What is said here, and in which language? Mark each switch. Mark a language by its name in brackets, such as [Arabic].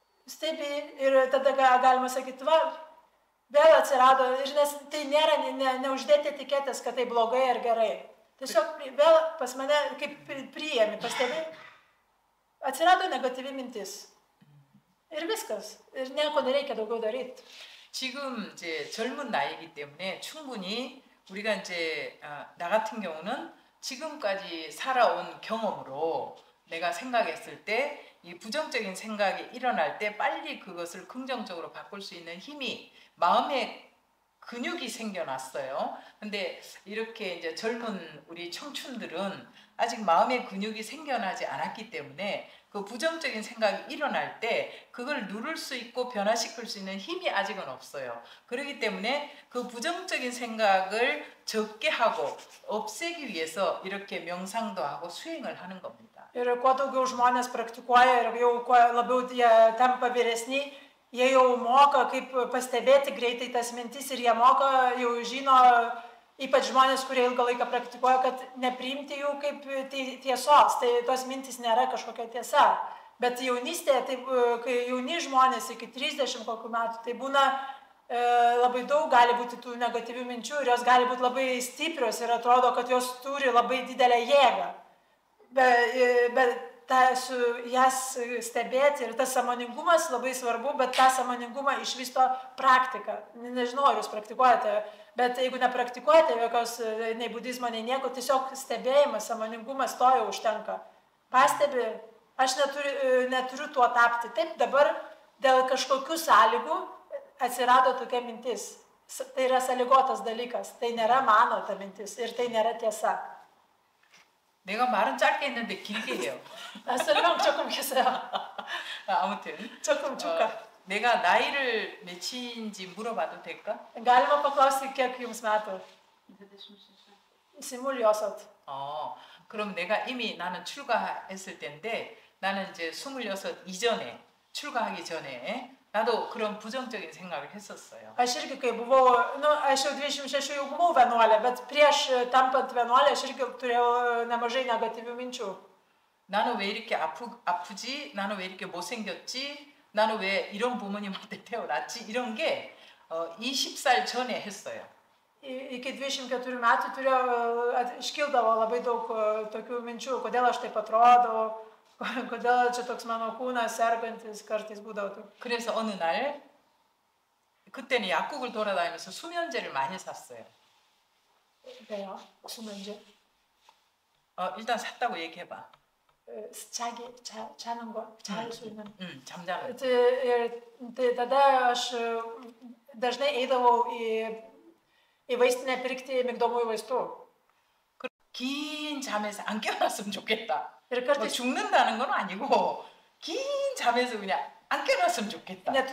[Lithuanian] Stebi ir tada galima sakyti, va, vėl atsirado, nes tai nėra neuždėti etiketės, kad tai blogai ar gerai. Tiesiog vėl pas mane kaip priėmi, pastebėjai, atsirado negatyvi mintis. Ir viskas. Ir nieko nereikia daugiau daryti. [Korean] 지금 이제 젊은 나이이기 때문에 충분히 우리가 이제 나 같은 경우는 지금까지 살아온 경험으로 내가 생각했을 때 이 부정적인 생각이 일어날 때 빨리 그것을 긍정적으로 바꿀 수 있는 힘이 마음에 근육이 생겨났어요. 근데 이렇게 이제 젊은 우리 청춘들은 아직 마음의 근육이 생겨나지 않았기 때문에 그 부정적인 생각이 일어날 때 그걸 누를 수 있고 변화시킬 수 있는 힘이 아직은 없어요. 그렇기 때문에 그 부정적인 생각을 적게 하고 없애기 위해서 이렇게 명상도 하고 수행을 하는 겁니다. [Lithuanian] Ir kuo daugiau žmonės praktikuoja ir jau kuo labiau jie tampa vyresni, jie jau moka kaip pastebėti greitai tas mintis ir jie moka, jau žino, ypač žmonės, kurie ilgą laiką praktikuoja, kad nepriimti jų kaip tiesos, tai tos mintis nėra kažkokia tiesa. Bet jaunystėje, tai, kai jauni žmonės iki 30 kokių metų, tai būna labai daug gali būti tų negatyvių minčių ir jos gali būti labai stiprios ir atrodo, kad jos turi labai didelę jėgą. Bet jas stebėti ir tas sąmoningumas labai svarbu, bet tą sąmoningumą išvysto praktika. Nežinau, ar jūs praktikuojate, bet jeigu nepraktikuojate jokios nei budizmo, nei nieko, tiesiog stebėjimas, sąmoningumas to jau užtenka. Pastebi, aš neturiu tuo tapti. Taip, dabar dėl kažkokių sąlygų atsirado tokia mintis. Tai yra sąlygotas dalykas, tai nėra mano ta mintis ir tai nėra tiesa. [Korean] 내가 말은 짧게 했는데 길게 해요. 설명 조금 해주세요. 아무튼 조금 줄까? 내가 나이를 몇인지 물어봐도 될까? [Lithuanian] Galima paklausti, kiek jums metų? 26. [Korean] 그럼 내가 이미 나는 출가했을 때인데 나는 이제 26 이전에 출가하기 전에 나도 그런 부정적인 생각을 했었어요. [Lithuanian] Aš irgi kai buvau, aš jau 26 jau buvau vienuolė, bet prieš tampant vienuolė aš irgi turėjau nemažai negatyvių minčių. [Korean] 나는 왜 이렇게 아프지? 나는 왜 이렇게 못생겼지? 나는 왜 이런 부모님한테 태어났지? 이런 게 20살 전에 했어요. [Lithuanian] Iki 24 metų turėjau, iškildavo labai daug tokių minčių, kodėl aš taip atrodau, kodėl čia toks mano kūnas sergantis, kartais būdavo taip. [Korean] 그래서 어느 날 그때는 약국을 돌아다니면서 수면제를 많이 샀어요. Bejo, sumenžė. 일단 샀다고 얘기해봐. Čaningo, 잠자는. [Lithuanian] Tai tada aš dažnai eidavau į vaistinę pirkti migdomųjų vaistų. [Korean] 긴 잠에서 안 깨어났으면 좋겠다. [Lithuanian] Ir [Korean] 뭐 [Lithuanian] kartais [Korean] 죽는다는 건 아니고 긴 잠에서 그냥 안 깨어났으면 좋겠다.